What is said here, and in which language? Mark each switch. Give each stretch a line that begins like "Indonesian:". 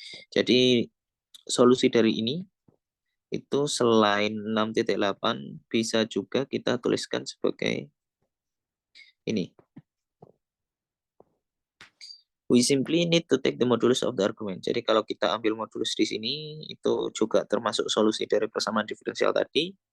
Indonesian: Jadi solusi dari ini itu selain 6.8 bisa juga kita tuliskan sebagai ini.
English: We simply need to take the modulus of the argument.
Indonesian: Jadi kalau kita ambil modulus di sini, itu juga termasuk solusi dari persamaan diferensial tadi.